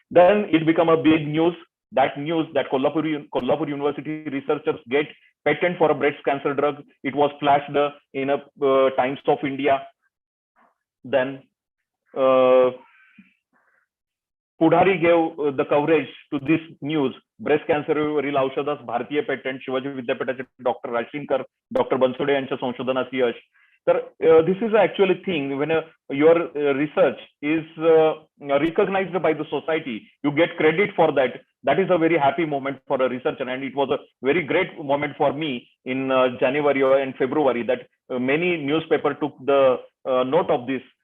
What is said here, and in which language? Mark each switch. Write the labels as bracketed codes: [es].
[en] Then it became a big news that Kolhapur University researchers get patent for a breast cancer drug. It was flashed in a Times of India. Then Pudhari gave the coverage to this news. [mr] Breast cancer वरील औषधास भारतीय patent Shivaji विद्यापीठाचे doctor Rashinkar, doctor Bansode यांच्या संशोधनास यश. [en] तर this is actually thing when your research is recognized by the society, you get credit for that. That is a very happy moment for a researcher, and it was a very great moment for me in January and February that many newspaper took the note of this.